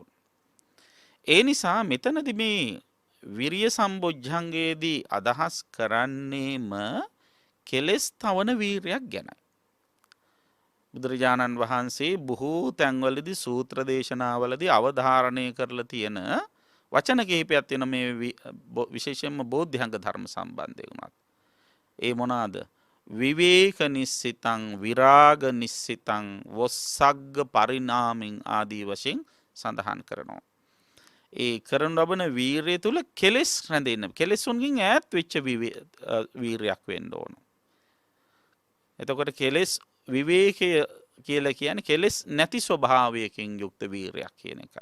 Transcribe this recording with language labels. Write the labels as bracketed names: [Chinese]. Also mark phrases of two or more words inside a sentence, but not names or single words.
[Sinhala] ඒ නිසා මෙතනදි මේ විරිය සම්බොජ්ජංගයේදී අදහස් කරන්නේම කෙලෙස් තවන වීරයක් ගැනයි. බුදුරජාණන් වහන්සේ බොහෝ තැන්වලදී සූත්‍ර දේශනාවලදී අවධාරණය කරලා තියෙන වචන කිහිපයක් තියෙන මේ විශේෂයෙන්ම බෝධ්‍යංග ධර්ම සම්බන්ධයෙන් උනත්. ඒ මොනවාද? [Pali] විවේක නිස්සිතං විරාග නිස්සිතං වොස්සග්ග පරිණාමින් [Sinhala] ආදී වශයෙන් සඳහන් කරනවා. ඒ කරන ලබන වීරය තුල කෙලෙස් රැඳෙන්න, කෙලෙස්ුන්ගෙන් ඈත් වෙච්ච වීරයක් වෙන්න ඕන. එතකොට කෙලෙස් විවේකය කියලා කියන්නේ කෙලෙස් නැති ස්වභාවයකින් යුක්ත වීරයක් කියන එකයි.